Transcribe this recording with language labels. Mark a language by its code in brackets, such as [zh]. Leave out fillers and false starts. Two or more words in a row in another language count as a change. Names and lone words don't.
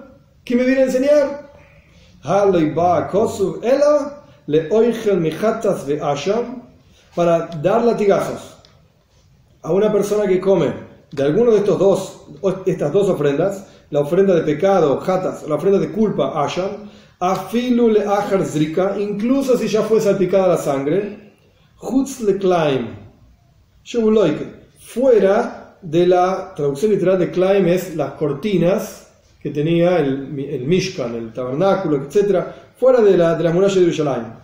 [es] ¿Qué me viene a enseñar? Para dar latigazos a una persona que come de alguno de estas dos ofrendas, la ofrenda de pecado, hatas, la ofrenda de culpa, [he] אשם, אפילו לאחר זריקה, [es] incluso si ya fue salpicada la sangre, [he] חוץ לקלעים, [es] fuera de la traducción literal de klaim es las cortinas que tenía el Mishkan, el tabernáculo, etc., fuera de las murallas de Yerushalayim.